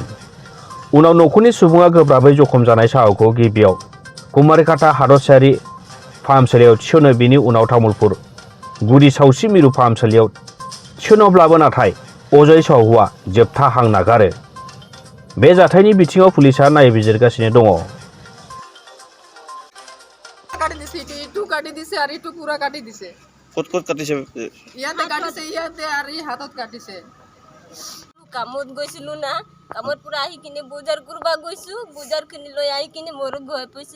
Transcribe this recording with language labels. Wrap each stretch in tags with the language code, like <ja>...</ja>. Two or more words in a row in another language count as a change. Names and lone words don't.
<brx>उनाव न'खरनि सुबुङा गोब्राबै जखम जानाय साहाखौ गिबियाव कुमारिकाटा हादरसायारि फाहामसालियाव थिसनो, बेनि उनाव तामुलपुर गुदि सावस्रि मिरु फाहामसालियाव थिसनोब्लाबो नाथाय अजय साहुआ जोबथा हां नागारो। बे जाथायनि बिथिङाव पुलिसआ नायबिजिरगासिनो दङ।</brx> <as>ক'ত কাটিছে? ইয়াতে কাটিছে, ইয়াতে আৰু হাতত কাটিছে। কামত গৈছিলো না, কামত পৰা আহি কিনে বজাৰ কৰিব গৈছো, বজাৰখিনি লৈ আহি কিনে মোৰ ঘৰ পাইছো।</as>